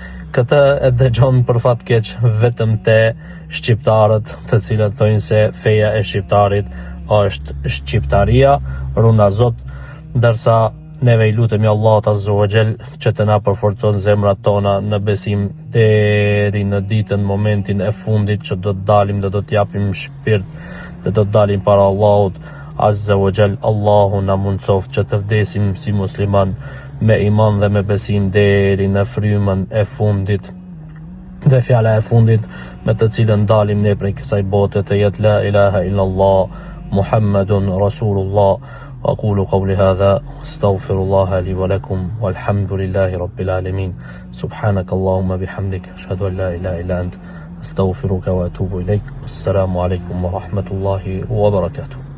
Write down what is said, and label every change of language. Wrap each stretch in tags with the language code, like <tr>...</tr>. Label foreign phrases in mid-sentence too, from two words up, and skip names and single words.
<sq>Këtë e dëgjon për fat keq vetëm te shqiptarët, të cilët thonë se feja e shqiptarit është shqiptaria, runa zot, ndërsa neve i lutemi Allahut</sq> <ar>عز وجل</ar> <sq>që të na përforcon zemrat tona në besim deri në ditën, momentin e fundit që do të dalim dhe do të japim shpirt dhe do të dalim para Allahut</sq> <ar>عز وجل.</ar> <sq>Allahu na mundsoft që të vdesim si musliman me iman dhe me besim deri në frymën e fundit. Dhe fjala e fundit me të cilën dalim ne prej kësaj bote të jetë</sq> <ar>لا إله إلا الله محمد رسول الله. أقول قولي هذا استغفر الله لي ولكم والحمد لله رب العالمين. سبحانك اللهم بحمدك أشهد أن لا إله إلا أنت أستغفرك وأتوب إليك. السلام عليكم ورحمة الله وبركاته.</ar>